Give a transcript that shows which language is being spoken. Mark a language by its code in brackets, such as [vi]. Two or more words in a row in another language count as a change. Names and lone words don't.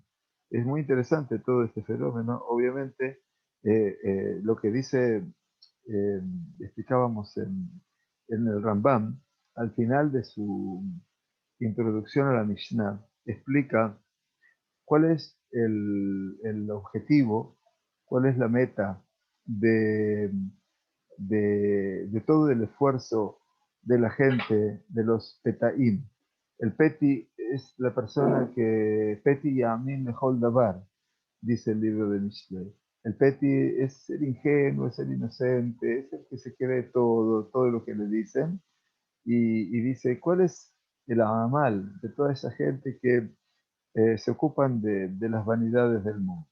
[es] Es muy interesante todo este fenómeno. Obviamente, lo que dice, eh, explicábamos en el Rambam, al final de su introducción a la Mishnah, explica cuál es el objetivo, cuál es la meta de, de todo el esfuerzo de la gente, de los petaim. El peti es la persona que [he] פתי יאמין לכל דבר, [es] dice el libro de Mishlei. El peti es el ingenuo, es el inocente, es el que se cree todo lo que le dicen. Y dice, ¿cuál es el amal de toda esa gente que se ocupan de las vanidades del mundo?